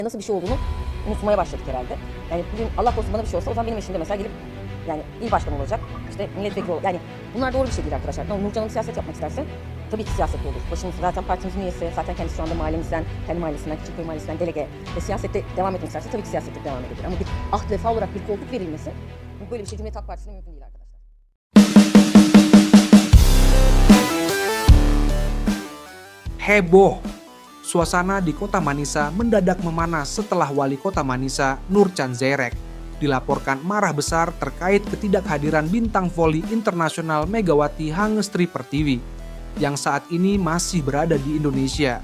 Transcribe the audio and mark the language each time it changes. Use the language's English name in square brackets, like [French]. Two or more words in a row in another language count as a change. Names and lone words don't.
[Turkish] nasıl bir şey olduğunu unutmaya başladık herhâlde. Yani bugün Allah korusun bana bir şey olsa o zaman benim eşim de mesela gelip yani il başkanı olacak, işte milletvekili yani bunlar doğru bir şey değil arkadaşlar. Ama Nurcan Hanım siyaset yapmak isterse tabii ki siyasetli olur. Başımız zaten partimizin üyesi, zaten kendisi şu anda mahallemizden, kendi mahallesinden, Küçükköy mahallesinden delege ve siyasette devam etmek isterse tabii ki siyasette devam edebilir. Ama bir ahd vefa olarak bir koltuk verilmesi böyle bir şey Cumhuriyet Halk Partisi'ne mümkün değil arkadaşlar. [Indonesian] Heboh. Suasana di kota Manisa mendadak memanas setelah wali kota Manisa, Nurcan Zairek, dilaporkan marah besar terkait ketidakhadiran bintang voli internasional Megawati Hangestri Pertiwi yang saat ini masih berada di Indonesia.